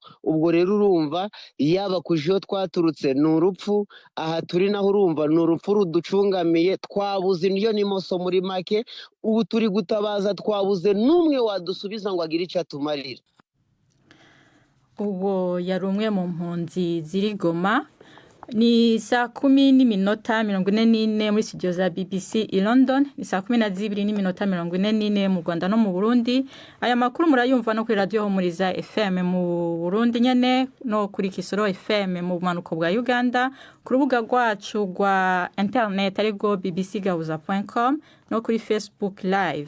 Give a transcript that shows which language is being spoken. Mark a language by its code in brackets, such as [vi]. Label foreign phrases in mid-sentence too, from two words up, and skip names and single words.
[rw] Ubwo rero urumva yaba kujiyo twaturutse n'urupfu aha turi naho urumva n'urupfu ruducungamiye twabuze indyo n'imoso muri make ubu turi gutabaza twabuze n'umwe wadusubiza ngo agire icyo atumarira. Uwo yari umwe mu mpunzi ziri Goma Ni saa 10:44 muri studio za BBC i London, ni saa 12:44 mu Rwanda no mu Burundi. [rn] Aya makuru murayumva no kuri radio Humuriza FM mu Burundi nyene no kuri Kisoro FM mu manuko bwa Uganda, ku rubuga rwacu rwa internet ariko bbcgahuza.com no kuri Facebook live.